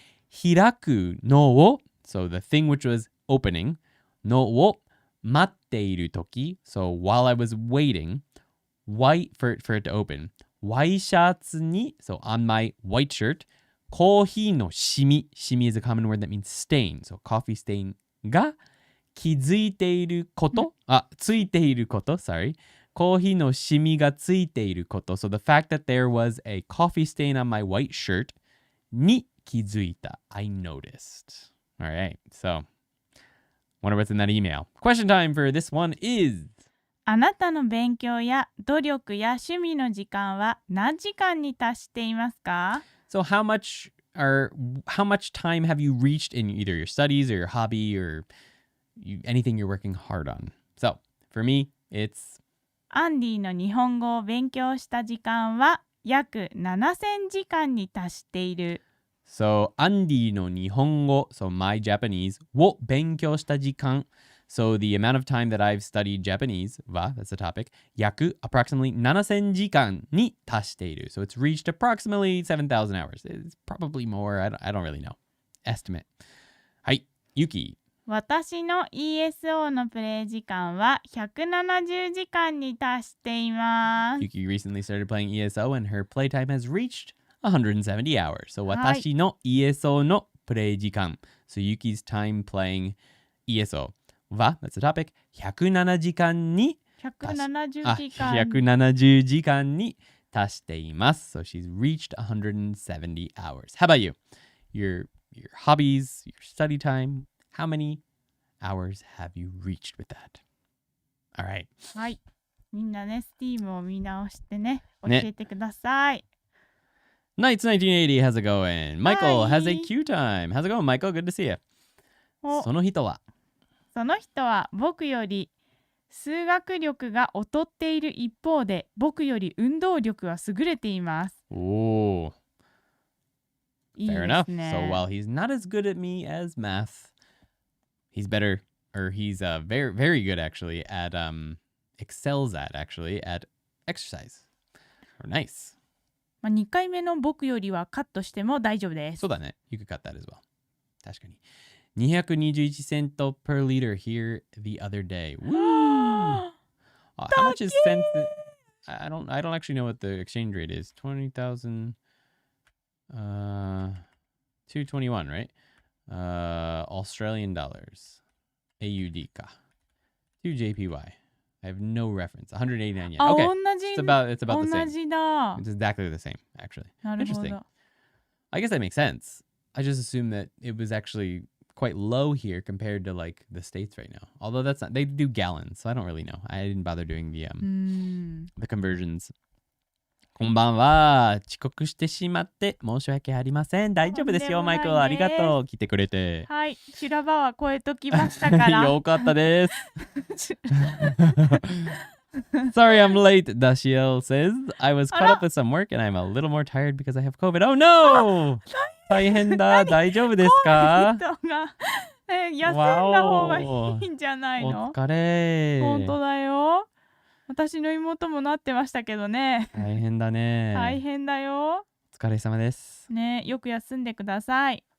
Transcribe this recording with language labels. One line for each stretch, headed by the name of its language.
Japanese: 開くのを,
English: so the thing which was opening
Japanese: のを待っているとき,
English: so while I was waiting for it to open.
Japanese: ワイシャツに,
English: so on my white shirt,
Japanese: コーヒーのシミ
English: is a common word that means stain, so coffee stain
Japanese: が気づいていること、ついていること、
English: sorry。
Japanese: コーヒーのシミがついていること。
English: So the fact that there was a coffee stain on my white shirt
Japanese: に気づいた。
English: I noticed. Alright, so wonder what's in that email. Question time for this one is
Japanese: あなたの勉強や努力や趣味の時間は何時間に達していますか？
English: So how much time have you reached in either your studies or your hobby or anything you're working hard on? So, for me, it's
Japanese: アンディの日本語を勉強した時間は約7000時間に達している。
English: So,
Japanese: アンディの日本語
English: so my Japanese
Japanese: を勉強した時間
English: So, the amount of time that I've studied Japanese は that's the topic 約 approximately 7000
Japanese: 時間に達している
English: So, it's reached approximately 7,000 hours. It's probably more. I don't really know. Estimate.
Japanese: はい、ユキ。私の ESO のプレイ時間は170時間に達しています。
English: Yuki recently started playing ESO and her playtime has reached 170 hours. So
Japanese: 私の ESO のプレイ時間
English: So Yuki's time playing ESO は that's the topic
Japanese: 170時間に170時間に達しています
English: So she's reached 170 hours. How about you? Your hobbies, your study time, how many hours have you reached with that? All right.
Japanese: はい。みんなね、Steam を見直してね、教えてください。
English: Nights 1980, how's it going? Michael has a Q time. How's it going, Michael? Good to see you.
Japanese: その人は僕より数学力が劣っている一方で、僕より運動力は優れています。おー。いいですね。
English: Fair enough. So while he's not as good at me as math, he's better, or he's very, very good actually at, excels at exercise. Or nice.
Japanese: 2回目の僕よりはカットしても大丈夫です。そうだね。
English: You could cut that as well.
Japanese: 確かに。
English: 221セント per liter here the other day. Woo! How much is cents? I don't actually know what the exchange rate is. 20,000 221, right? Australian dollars. AUD か。to JPY. I have no reference. 189 yen. Okay.
Japanese: 同じ。
English: It's about the
Japanese: 同
English: same.
Japanese: じだ。
English: It's exactly the same, actually. なるほど。 Interesting. I guess that makes sense. I just assumed that it was actually quite low here compared to like the States right now. Although that's not, they do gallons, so I don't really know. I didn't bother doing the conversions.
Japanese: こんばんは。遅刻してしまって申し訳ありません。大丈夫ですよ、マイクル。ありがとう。来てくれて。はい。修羅場は超えときましたから。よかったです。
English: Sorry, I'm late, Dashiel says. I was caught up with some work and I'm a little more tired because I have COVID. Oh no!
Japanese: 大変だ。大丈夫ですか？休んだ方がいいんじゃないの？お疲れ。本当だよ。私の妹もなってましたけどね。大変だね。大変だよ。疲れ様です。ね、よく休んでください。